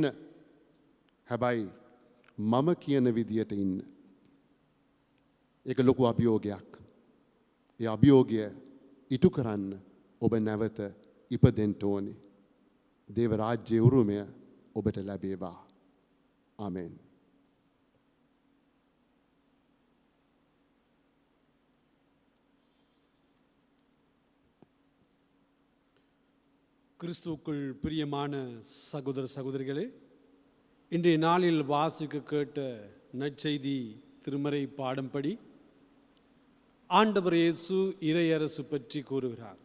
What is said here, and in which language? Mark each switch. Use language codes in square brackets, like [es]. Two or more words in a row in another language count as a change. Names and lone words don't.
[si] හැබැයි මම කියන විදියට ඉන්න. ඒක ලොකු අභියෝගයක්. ඒ අභියෝගය ඉටු කරන්න ඔබ නැවත ඉපදෙන්න ඕනේ. දේව රාජ්‍යයේ උරුමය ඔබට ලැබේවා. ආමෙන්. [ta] கிறிஸ்துவுக்குள் பிரியமான சகோதர சகோதரிகளே, இன்றைய நாளில் வாசிக்க கேட்ட நற்செய்தி திருமறை பாடம்படி ஆண்டவர் இயேசு இறையரசு பற்றி கூறுகிறார்.